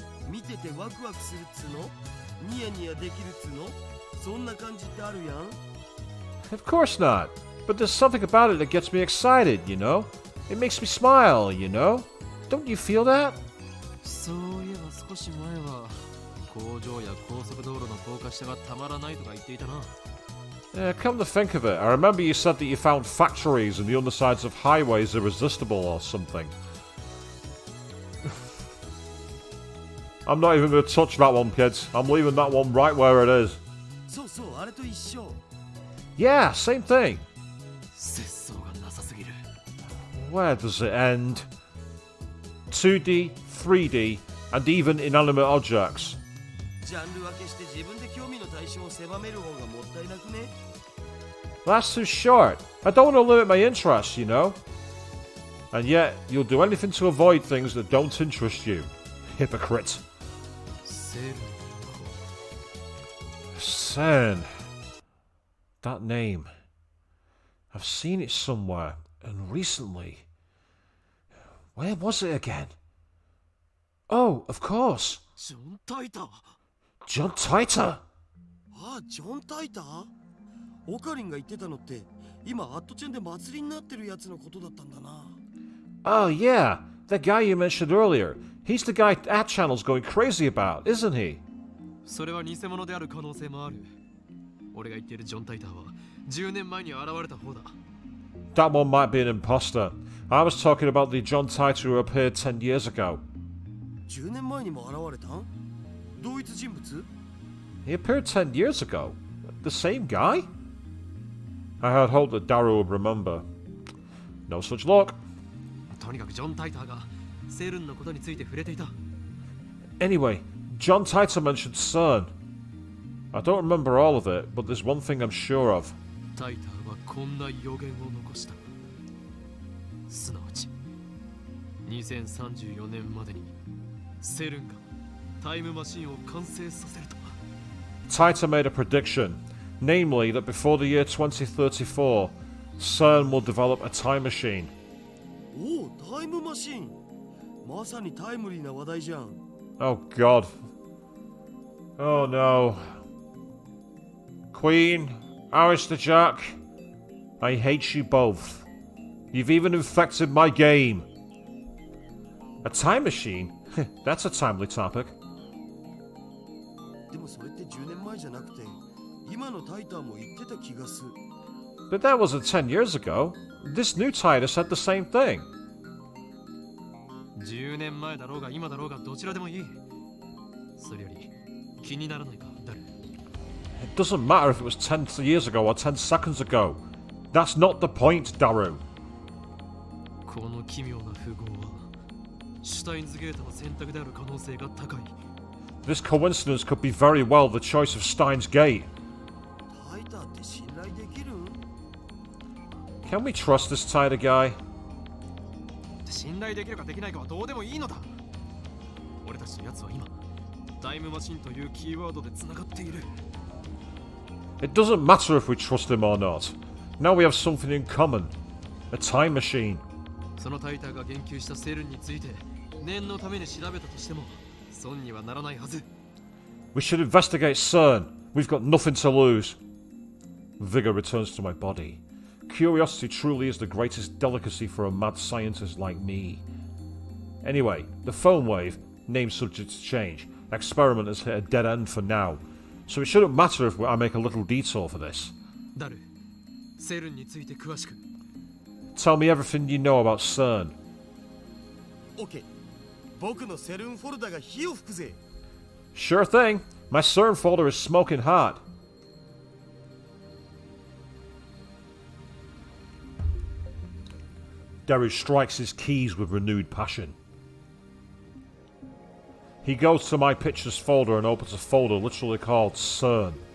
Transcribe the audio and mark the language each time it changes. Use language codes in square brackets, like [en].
[ja] 見ててワクワクするっつうの？ニヤニヤできるっつうの？そんな感じってあるやん。 [en] Of course not. But there's something about it that gets me excited, you know? It makes me smile, you know? Don't you feel that? [ja] そういえば少し前は工場や高速道路の高架下がたまらないとか言っていたな。 [en] Come to think of it, I remember you said that you found factories and the undersides of highways irresistible or something. I'm not even going to touch that one, kids. I'm leaving that one right where it is. [ja] そうそう、あれと一緒。 [en] Yeah, same thing. [ja] 節操がなさすぎる。 [en] Where does it end? 2D, 3D, and even inanimate objects. [ja] ジャンル分けして自分で興味の対象を狭める方がもったいなくね？ [en] That's too short. I don't want to limit my interests, you know? And yet, you'll do anything to avoid things that don't interest you. Hypocrite. [ja] セルの子。 [en] CERN. That name. I've seen it somewhere, and recently. Where was it again? Oh, of course. [ja] ジョン・タイター。 [en] John Titor. [ja] ああ、ジョン・タイター？オカリンが言ってたのって今アットチェンで祭りになってるやつのことだったんだな。 [en] Oh, yeah. That guy you mentioned earlier. He's the guy our channel's going crazy about, isn't he? [ja] それは偽物である可能性もある。俺が言っているジョン・タイターは10年前に現れた方だ。 [en] That one might be an imposter. I was talking about the John Titor who appeared 10 years ago. [ja] 10年前にも現れたん？同一人物？ [en] He appeared 10 years ago? The same guy? I had hoped that Daru would remember. No such luck. [ja] とにかくジョン・タイターがセルンのことについて触れていた。 [en] Anyway, John Titor mentioned CERN. I don't remember all of it, but there's one thing I'm sure of. [ja] タイターはこんな予言を残した。すなわち2034年までにセルンがタイムマシンを完成させると。 [en] Titor made a prediction, namely that before the year 2034, CERN will develop a time machine. [ja] おお、タイムマシン。まさにタイムリーな話題じゃん。 [en] Oh god. Oh no. Queen, Alistair Jack, I hate you both. You've even infected my game. A time machine? That's a timely topic. [ja] でもそれって10年前じゃなくて今のタイターも言ってた気がする。 [en] But that wasn't 10 years ago. This new Titor said the same thing. [ja] 10年前だろうが今だろうがどちらでもいい。それより気にならないか、誰？ [en] It doesn't matter if it was 10 years ago or 10 seconds ago. That's not the point, Daru. [ja] この奇妙な符号はシュタインズゲートの選択である可能性が高い。 [en] This coincidence could be very well the choice of Steins Gate. [ja] タイターって信頼できるん？ [en] Can we trust this Titor guy? [ja] 信頼できるかできないかはどうでもいいのだ。俺たちのやつは今タイムマシンというキーワードで繋がっている。 [en] It doesn't matter if we trust him or not. Now we have something in common. A time machine. [ja] そのタイターが言及したセルンについて念のために調べたとしても損にはならないはず。 [en] We should investigate CERN. We've got nothing to lose. Vigor returns to my body. Curiosity truly is the greatest delicacy for a mad scientist like me. Anyway, the Phonewave, name subject to change, experiment has hit a dead end for now, so it shouldn't matter if I make a little detour for this. [ja] ダル、セルンについて詳しく。 [en] Tell me everything you know about CERN. OK。 [ja] 僕のセルンフォルダが火を吹くぜ。 [en] Sure thing. My CERN folder is smoking hot. Daru strikes his keys with renewed passion. He goes to my pictures folder and opens a folder literally called CERN.